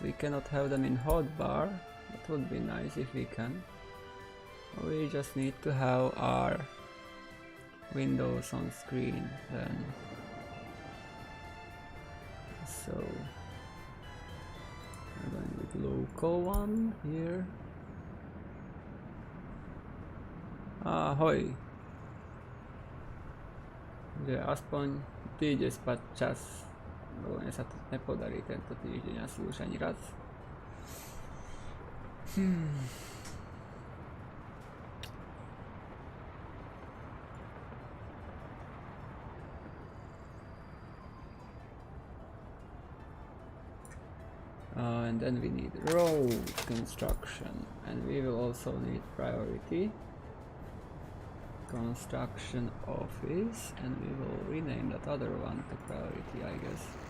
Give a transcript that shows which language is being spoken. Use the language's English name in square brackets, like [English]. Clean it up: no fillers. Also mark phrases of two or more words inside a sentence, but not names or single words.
[English] We cannot have them in hotbar. That would be nice if we can. We just need to have our windows on screen then. So we're going with local one here. [Slovak] Ahoj. Že aspoň ty ide spať čas, lebo mne sa to nepodarí tento týždeň asi už ani raz. [English] And then we need road construction, and we will also need priority construction office, and we will rename that other one to priority, I guess.